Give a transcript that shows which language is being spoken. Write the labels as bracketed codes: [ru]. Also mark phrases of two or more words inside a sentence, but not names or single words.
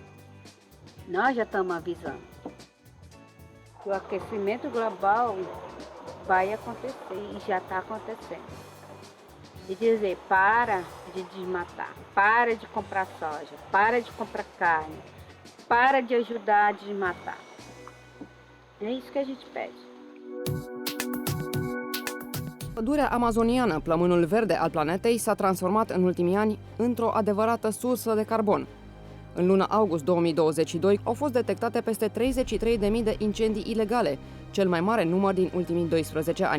[pt] Nós já estamos avisando que o aquecimento global vai acontecer e já está acontecendo. E dizer, para de desmatar, para de comprar soja, para de comprar carne, para de ajudar a desmatar. É isso que a gente pede. [ro] Pădurea amazoniană, plămânul verde al planetei, s-a transformat în ultimii ani într-o adevărată sursă de carbon. În luna august 2022 au fost detectate peste 33.000 de incendii ilegale, cel mai mare număr din ultimii 12 ani.